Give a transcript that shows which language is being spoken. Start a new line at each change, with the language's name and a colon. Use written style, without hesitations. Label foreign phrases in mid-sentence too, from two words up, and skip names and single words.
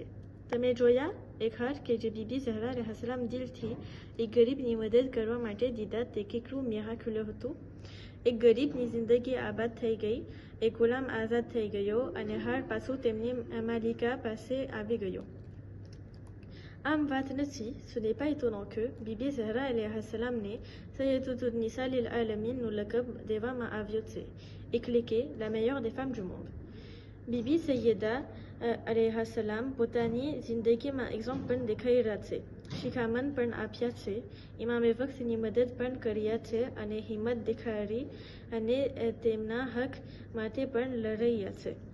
Gujarati: તમે જોયા એક હાર કે જે બીબી ઝહરા અલૈહિસ્સલામ દિલથી એક ગરીબની મદદ કરવા માટે દીધા તે કેટલું મિરાકુલસ હતું. એક ગરીબની જિંદગી આબાદ થઈ ગઈ, એક ગુલામ આઝાદ થઈ ગયો અને હાર પાછું તેમની માલિકા પાસે આવી ગયો. આમ વાત નથી,
French: ce n'est pas étonnant que
Gujarati: બીબી ઝહરા અલૈહિસ્સલામને સૈયદતુન નિસા લિલ આલમીનનું લકબ દેવામાં આવ્યો છે, એટલે કે
French: la meilleure des femmes du monde.
Gujarati: બીબી સૈયદા અલૈહિસ્સલામ પોતાની જિંદગીમાં એક્ઝામ્પલ પણ દેખાઈ રહ્યા છે, શિખામણ પણ આપ્યા છે, ઇમામે વક્તની મદદ પણ કર્યા છે અને હિંમત દેખાડી અને તેમના હક માટે પણ લડ્યા છે.